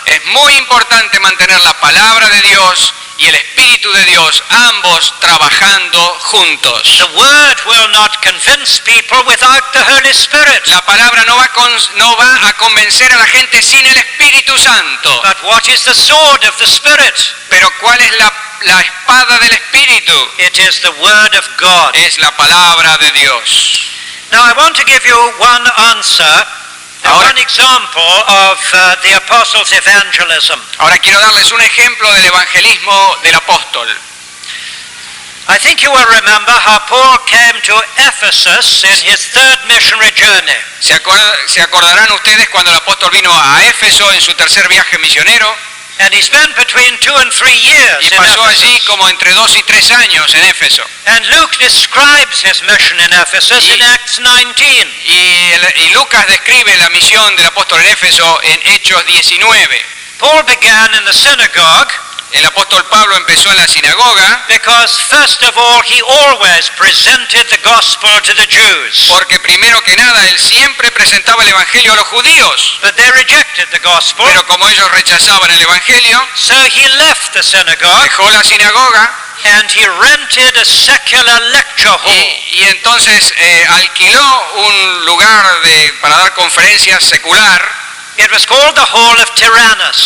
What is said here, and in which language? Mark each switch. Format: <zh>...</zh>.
<es>Es muy importante mantener la palabra de Dios y el Espíritu de Dios, ambos trabajando juntos.</es> <en>The Word will not convince people without the Holy Spirit.</en> <es>La palabra no va a convencer a la gente sin el Espíritu Santo.</es> <en>But what is the sword of the Spirit?</en> <es>Pero ¿cuál es la espada del Espíritu?</es> <en>It is the Word of God.</en> <es>Es la palabra de Dios.</es> <en>Now I want to give you one answer,</en> <es>Ahora-</es> <en>one example of the apostles' evangelism.</en> <es>Ahora quiero darles un ejemplo del evangelismo del apóstol.</es> <en>I think you will remember how Paul came to Ephesus in his third missionary journey.</en> <es>¿Se acordarán ustedes cuando el apóstol vino a Éfeso en su tercer viaje misionero?</es> <en>And he spent between 2 and 3 years</en> <es>Y</es> <en>in</en> <es>pasó allí</es> <en>Ephesus.</en> <es>como entre 2 y 3 años en Éfeso.</es> <en>And Luke describes his mission in Ephesus in Acts 19.</en> <es>Y Lucas describe la misión del apóstol en Éfeso en Hechos 19.</es> <en>Paul began in the synagogue</en> <es>El apóstol Pablo empezó en la sinagoga</es> <en>because first of all he always presented the gospel to the Jews.</en> <es>porque primero que nada él siempre presentaba el evangelio a los judíos.</es> <en>But they rejected the gospel,</en> <es>Pero como ellos rechazaban el evangelio,</es> <en>so he left the synagogue</en> <es>dejó la sinagoga</es> <en>and he rented a secular lecture hall.</en> <es>y entonces alquiló un lugar para dar conferencias secular</es> <en>It was called the Hall of Tyrannus.</en>